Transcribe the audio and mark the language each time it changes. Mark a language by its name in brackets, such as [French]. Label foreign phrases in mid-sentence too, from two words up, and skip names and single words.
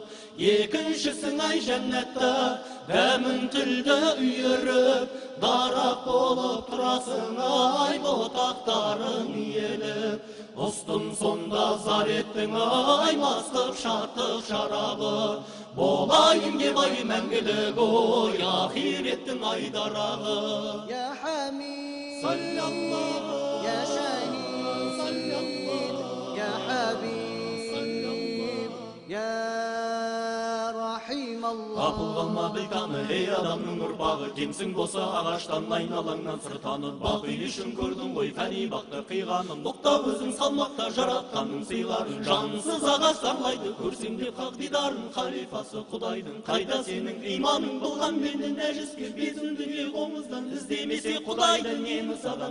[Kazakh] Екіншісің ай жәннатта, дәмін тілді үйіріп, дарақ болып тұрасың ай ботақтарын иеліп. Ұстын сонда зар еттің ай мастық шаттық шарабы, болайын деп ай мәңгілік ой ахиреттің ай дарағы. [Arabic] يا حميد صلى الله يا شهيد صلى الله يا حبيب يا رحيم الله. [Kazakh] Қапыл қалма бейтаны, ей адамның ұрпағы, кемсің болса ағаштан айналаңнан сыр танып, бақи үшін көрдің ғой фәни бақты қиғанын, тоқтап өзің салмақта жаратқанның сыйларын, жансыз ағаш зарлайды көрсең де хақ дидарын, халифасы құдайдың қайда сенің иманың, бұлған менің нәжіске безін дүние қоңыздан, іздемесе құдайды неміз адам